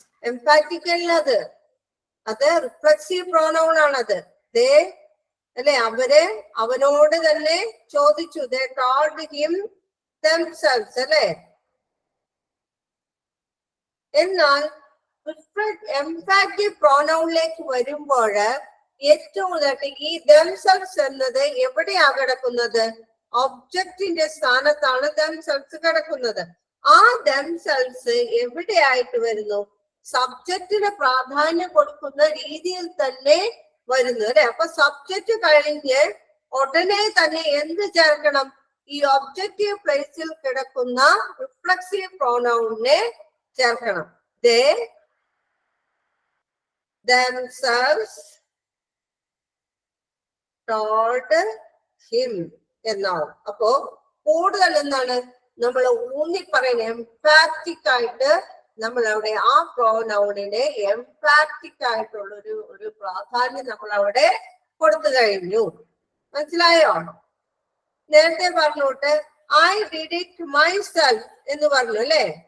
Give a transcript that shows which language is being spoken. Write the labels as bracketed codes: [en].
[ml] എംപാറ്റിക് അല്ലത്, അത് reflexive pronoun ആണത്. ദേ അല്ലെ, അവര് അവനോട് തന്നെ ചോദിച്ചു. [en] they told him themselves അല്ലെ. [ml] എന്നാൽ എംപാറ്റിക് പ്രോനൗണിലേക്ക് വരുമ്പോൾ ഏറ്റവും കൂടുതൽ ഈ themselves എന്നത് എവിടെയാ കിടക്കുന്നത്? ഒബ്ജക്റ്റിന്റെ സ്ഥാനത്താണ് themselves കിടക്കുന്നത്. ആ themselves എവിടെയായിട്ട് വരുന്നു? സബ്ജക്റ്റിന് പ്രാധാന്യം കൊടുക്കുന്ന രീതിയിൽ തന്നെ വരുന്നു അല്ലെ. അപ്പൊ സബ്ജക്റ്റ് കഴിഞ്ഞ് ഉടനെ തന്നെ എന്ത് ചേർക്കണം? ഈ ഒബ്ജക്റ്റീവ് പ്ലേസിൽ കിടക്കുന്ന റിഫ്ലെക്സീവ് പ്രോനൗണിനെ ചേർക്കണം. [en] they themselves told him എന്നാണ്. [ml] അപ്പോ കൂടുതൽ എന്താണ് നമ്മൾ ഊന്നി പറയുന്നത്? എംഫാറ്റിക് ആയിട്ട് നമ്മൾ അവിടെ ആ പ്രോനൗണിനെ എംഫാറ്റിക് ആയിട്ടുള്ള ഒരു പ്രാധാന്യം നമ്മൾ അവിടെ കൊടുത്തു കഴിഞ്ഞു. മനസ്സിലായോ? നേരത്തെ പറഞ്ഞോട്ട് [en] I did it myself [ml] എന്ന് പറഞ്ഞു അല്ലെ.